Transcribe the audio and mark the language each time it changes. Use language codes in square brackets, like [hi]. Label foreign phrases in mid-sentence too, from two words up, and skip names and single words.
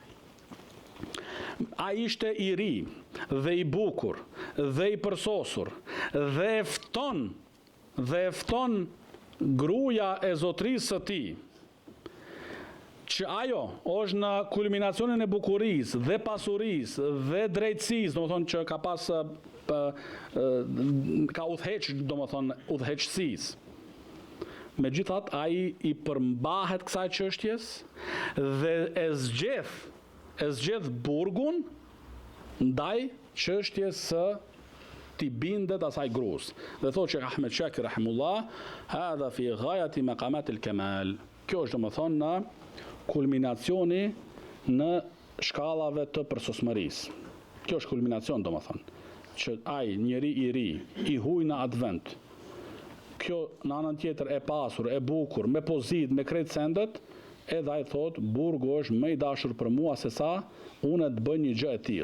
[sq] ai ishte i ri dhe i bukur dhe i përsosur dhe e fton gruaja e zotrisë së tij, që ajo është në kulminacionin e bukurisë dhe pasurisë dhe drejtësisë, domethënë që ka pas ka udhëheq, domethënë udhëheqësisë. Megjithatë ai i përmbahet kësaj çështjes dhe e zgjedh burgun ndaj çështjes së t'i bindet asaj gruas. Dhe thotë Sheikh Ahmed Shakir rahimullah, [ar] هذا في غاية مقامات الكمال. [sq] Kjo është domethënë në kulminacioni në shkallave të përsosmërisë. Kjo është kulminacion domethënë, që ai njeri i ri, i huaj në atë vend. Kjo në anën tjetër e pasur, e bukur, me pozitë, me krejt sendet, edhe ai thot, burgu është më i dashur për mua se sa unë të bëj një gjë e tillë.